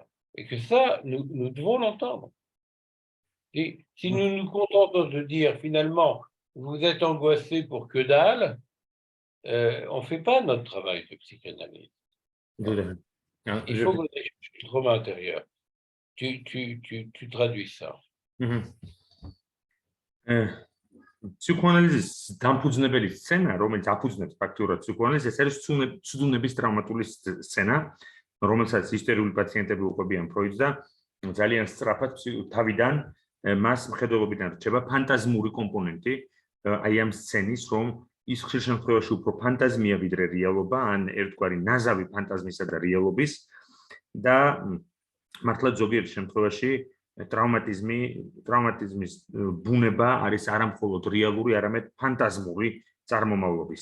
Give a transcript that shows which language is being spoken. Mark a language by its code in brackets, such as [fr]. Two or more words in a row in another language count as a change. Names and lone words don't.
[fr] Et que ça, nous devons l'entendre. Et si nous nous contentons de dire finalement, vous êtes angoissé pour que dalle, on ne fait pas notre travail de psychanalyse. Il faut qu'on ait le trauma intérieur. Tu traduis ça. [ka] Psükoanalizის დამფუძნებელი სცენა, რომელიც აფუძნებს ფაქტურად პსიქოანალიზს, ეს არის ცუდუნების ტრავმატული სცენა, რომელსაც ისტორიული პაციენტები უყვებიან ფროიდს და ძალიან სწრაფად თავიდან მას მხედველობიდან რჩება ფანტაზმური კომპონენტი აი ამ სცენის, რომ ის ხშირ შემთხვევაში უფრო ფანტაზმია ვიდრე რეალობა, ან ერთგვარი ნაზავი ფანტაზმისა და რეალობის და მართლაც ზოგიერთ შემთხვევაში ტრავმატიზმის ბუნება არის არამხოლოდ რეალური, არამედ ფანტაზმური წარმომავლობის.